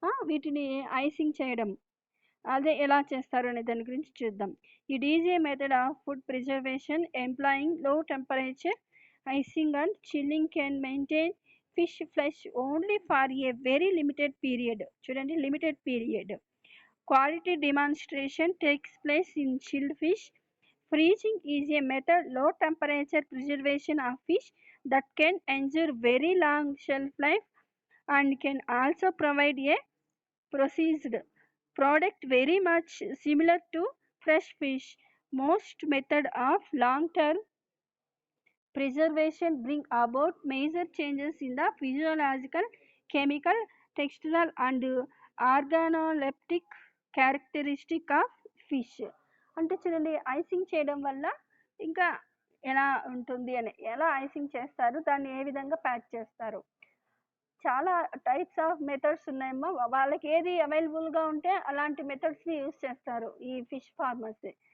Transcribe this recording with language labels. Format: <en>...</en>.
<te>వీటిని ఐసింగ్ చేయడం అదే ఎలా చేస్తారు అనే దాని గురించి చూద్దాం.</te> <en>It is a method of food preservation employing low temperature icing and chilling can maintain fish flesh only for a very limited period.</en> <te>చూడండి, limited period.</te> <en>Quality demonstration takes place in chilled fish. Freezing is a method low temperature preservation of fish that can ensure very long shelf life and can also provide a processed product very much similar to fresh fish. Most method of long-term preservation bring about major changes in the physiological, chemical, textural and organoleptic characteristic of fish.</en> <te>అంటే చూడండి, icing చేయడం వల్ల ఇంకా ఎలా ఉంటుంది అని, ఎలా icing చేస్తారు, దాన్ని ఏ విధంగా ప్యాక్ చేస్తారు. చాలా టైప్స్ ఆఫ్ మెథడ్స్ ఉన్నాయమ్మా. వాళ్ళకి ఏది అవైలబుల్గా ఉంటే అలాంటి మెథడ్స్ని యూజ్ చేస్తారు ఈ ఫిష్ ఫార్మర్స్.</te>